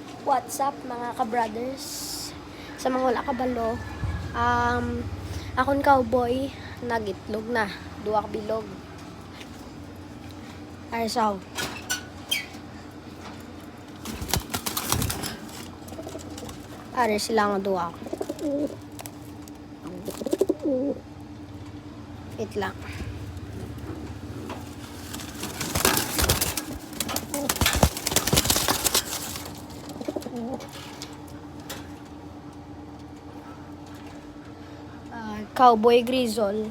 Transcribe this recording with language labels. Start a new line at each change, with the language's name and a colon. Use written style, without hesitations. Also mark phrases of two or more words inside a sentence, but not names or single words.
English: What's up
Hiligaynon: mga ka-brothers? Sa mga wala kabalo, akon cowboy nagitlog na, duwa ka bilog. Arsaw. Are sila nga duwa. Wait lang. Cowboy Grizzle.